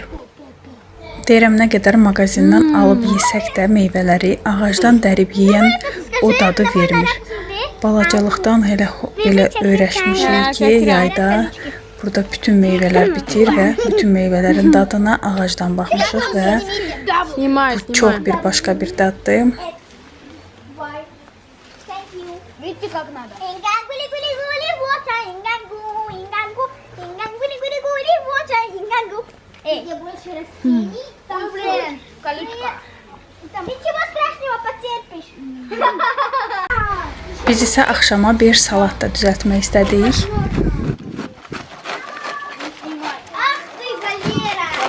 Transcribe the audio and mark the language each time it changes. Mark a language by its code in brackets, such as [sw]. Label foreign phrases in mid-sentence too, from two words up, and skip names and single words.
[az] Deyirəm, nə qədər mağazindən alıb yesək də meyvələri ağacdan dərib yeyən o dadı vermir. Balacalıqdan elə öyrəşmişik ki, yayda burada bütün meyvələr bitir və bütün meyvələrin dadına ağacdan baxmışıq və bu çox bir başqa bir daddır. [ru] Видите, как надо? Где больше растений, там блин, колючка. Ничего страшного, потерпишь. [az] Biz isə axşama bir salat da düzəltmək istədik. [ru] Ах ты, Валера!